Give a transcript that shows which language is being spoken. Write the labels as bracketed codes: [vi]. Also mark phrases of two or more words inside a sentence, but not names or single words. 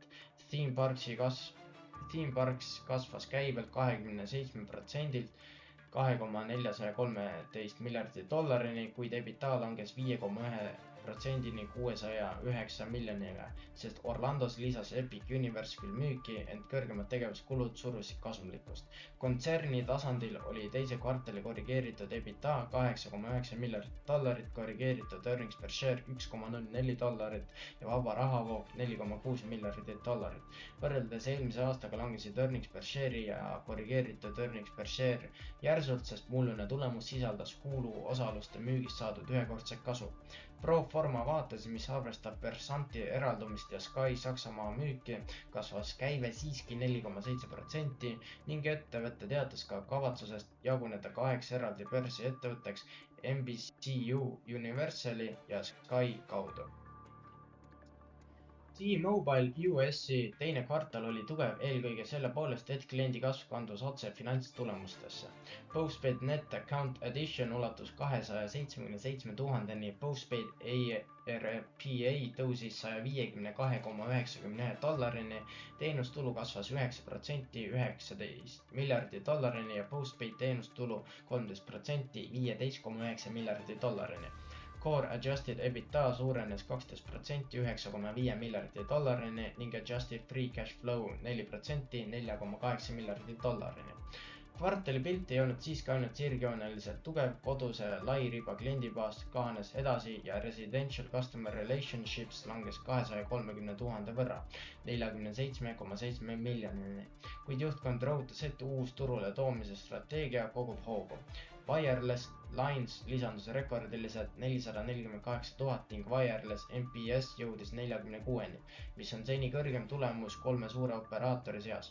[et] Theme Parks kasvas käibelt 27%-lt $2,413 miljardit, kuid EBITDA langes 5,1%-ni $609 miljonile, sest Orlandos lisas Epic Universe küll müüki, ent kõrgemad tegevuskulud surusid kasumlikkust. Kontserni tasandil oli teise kvartali korrigeeritud EBITDA $8,9 miljardit, korrigeeritud [en] earnings per share [et] $1,04 ja vaba rahavoog $4,6 miljardit. Võrreldes eelmise aastaga langesid [en] earnings per share [et] ja korrigeeritud [en] earnings per share [et] järsult, sest mullune tulemus sisaldas Hulu osaluste müügist saadud ühekordset kasu. Pro forma vaates, mis arvestab Versanti eraldumist ja Sky Saksamaa müüki, kasvas käive siiski 4,7% ning ettevõte teatas ka kavatsusest jaguneda 8 eraldi börsi ettevõtteks NBCU, Universali ja Sky kaudu. T-Mobile US'i teine kvartal oli tugev eelkõige selle poolest, et kliendi kasv kandus otse finantstulemustesse. [en] Postpaid net account addition [et] ulatus 277 000-ni, [en] postpaid ARPA [et] tõusis $152,91-ni, teenustulu kasvas 9% $19 miljardi ja postpaid teenustulu 13% $15,9 miljardi. [en] Core adjusted EBITDA [et] suurenes 12% $9,5 miljardi ning [en] adjusted free cash flow [et] 4% $4,8 miljardi. Kvartali pilt ei olnud siiski ainult sirgjooneliselt tugev, koduse lairiba kliendibaas kahanes edasi ja [en] residential customer relationships [et] langes 230 000 võrra, 47,7 miljonini, kuid juhtkond rõhutas, et uus turule toomise strateegia kogub hoogu. [en] Wireless Lines [et] lisandus rekordiliselt 448 000 ning [en] Wireless NPS [et] jõudis 46-ni, mis on seni kõrgem tulemus 3 suure operaatori seas.